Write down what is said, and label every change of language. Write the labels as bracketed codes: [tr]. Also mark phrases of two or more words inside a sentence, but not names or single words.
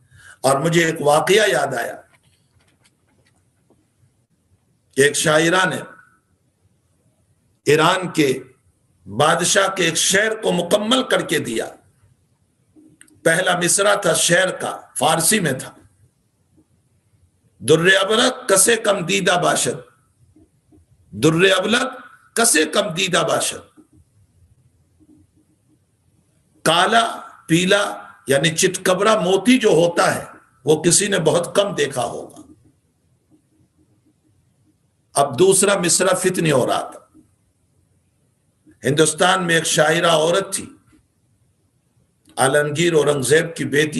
[ur] اور مجھے ایک واقعہ یاد آیا، ایک شاعرہ نے ایران کے بادشاہ کے ایک شعر کو مکمل کر کے دیا۔ پہلا مصرع تھا شعر کا، فارسی میں تھا، [fa] در ابلق کسے کم دیدہ باشد، در ابلق کسے کم دیدہ باشد، [ur] کالا پیلا یعنی چتکبرا موتی جو ہوتا ہے وہ کسی نے بہت کم دیکھا ہوگا، اب دوسرا مصرع فتنی ہو رہا تھا. ہندوستان میں ایک شاعرہ عورت تھی، عالمگیر اورنگزیب کی بیٹی.